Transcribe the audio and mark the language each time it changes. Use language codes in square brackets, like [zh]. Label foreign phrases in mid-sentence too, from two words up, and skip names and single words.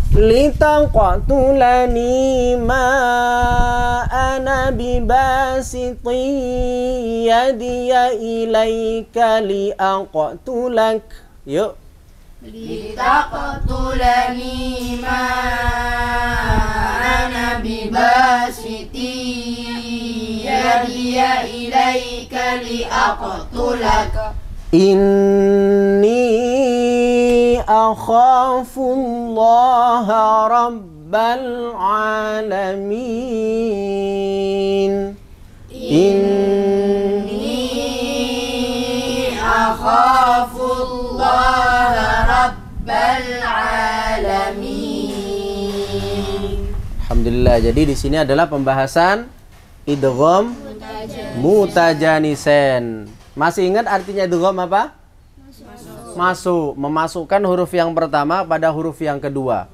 [ar] لتقتلني ما أنا بباسط يدي إليك لأقتلك. Yuk. لتقتلني ما أنا بباسط يدي إليك لأقتلك. إني أخاف الله رب العالمين. إني أخاف الله رب العالمين. Alhamdulillah. [id] Jadi di sini adalah pembahasan [ar] إدغام متجانسين. [id] Masih ingat artinya idgham apa? Masuk, memasukkan huruf yang pertama pada huruf yang kedua.